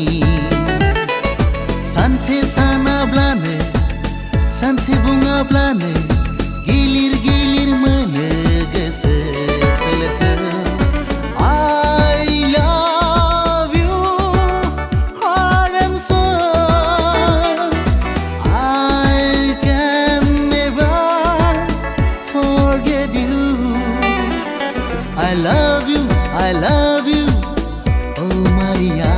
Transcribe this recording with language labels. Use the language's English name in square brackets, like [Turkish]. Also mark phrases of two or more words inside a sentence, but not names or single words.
[Bodo] सानसे सानाब्लानो सानसे बुङाब्लानो गिलिर गिलिर मोनो गोसो सोलेरखौ [English] I love you heart and soul I can never forget you. I love you, oh Maria.